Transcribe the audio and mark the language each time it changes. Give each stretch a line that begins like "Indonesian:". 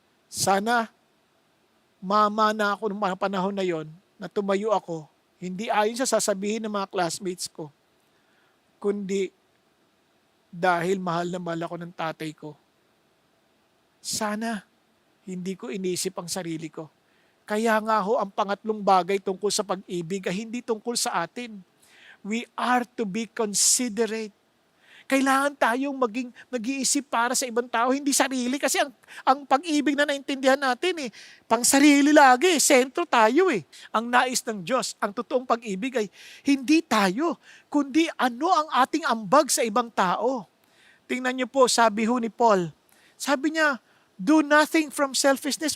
Filipino: Sana mamana ako ng mga panahon na yon na tumayo ako, hindi ayon sa sasabihin ng mga classmates ko, kundi dahil mahal na mahal ako ng tatay ko. Sana hindi ko inisip ang sarili ko. Kaya nga ho, ang pangatlong bagay tungkol sa pag-ibig ay hindi tungkol sa atin.
English: We are to be considerate.
Filipino: Kailangan tayong maging nag-iisip para sa ibang tao, hindi sarili. Kasi ang pag-ibig na naintindihan natin, pang sarili lagi, sentro tayo . Ang nais ng Diyos, ang totoong pag-ibig ay hindi tayo, kundi ano ang ating ambag sa ibang tao. Tingnan niyo po, sabi ho ni Paul, sabi niya,
English: do nothing from selfishness.